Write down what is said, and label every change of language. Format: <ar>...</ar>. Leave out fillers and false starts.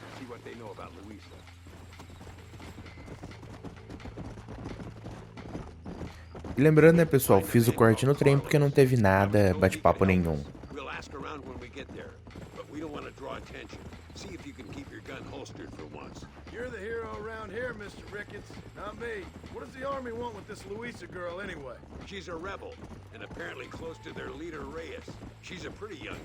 <en>See what they know about Luisa.</en> <pt>E lembrando, né, pessoal, fiz o corte no trem porque não teve nada, bate-papo nenhum.</pt> <en>We'll ask around when we get there, but we don't want to draw attention. See if you can keep your gun holstered for once. You're the hero around here, Mr. Ricketts, not me. What does the army want with this Luisa girl anyway? She's a rebel, and apparently close to their leader Reyes. She's a pretty young</en>